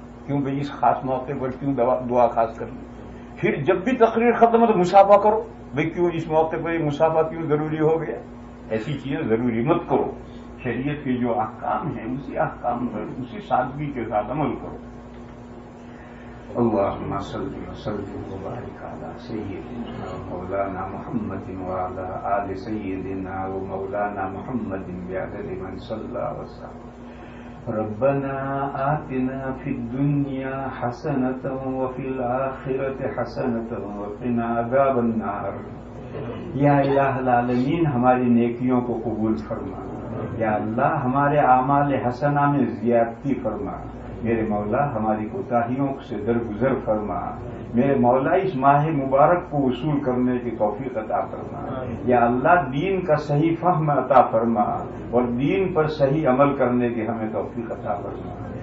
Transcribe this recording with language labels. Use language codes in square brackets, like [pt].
[ur] کیوں بھائی اس خاص موقع پر کیوں دعا خاص کرنی؟ پھر جب بھی تقریر ختم ہو تو مسافہ کرو. بھائی کیوں اس موقع پر مسافہ کیوں ضروری ہو گیا؟ ایسی چیزیں ضروری مت کرو. شریعت کے جو احکام ہیں اسی احکام پر اسی سادگی کے ساتھ عمل کرو. [ar] اللهم صل وسلم وبارك على سيدنا ومولانا محمد وعلى آل سيدنا ومولانا محمد بعدد من صلى وسلم. ربنا آتنا في الدنيا حسنة وفي الآخرة حسنة وقنا عذاب النار. [ur] یا الہ العالمین ہماری نیکیوں کو قبول فرما. یا اللہ ہمارے اعمال حسنہ میں زیادتی فرما. میرے مولا ہماری کوتاہیوں سے درگزر فرما. میرے مولا اس ماہ مبارک کو وصول کرنے کی توفیق عطا فرما. یا اللہ دین کا صحیح فہم عطا فرما اور دین پر صحیح عمل کرنے کی ہمیں توفیق عطا فرما.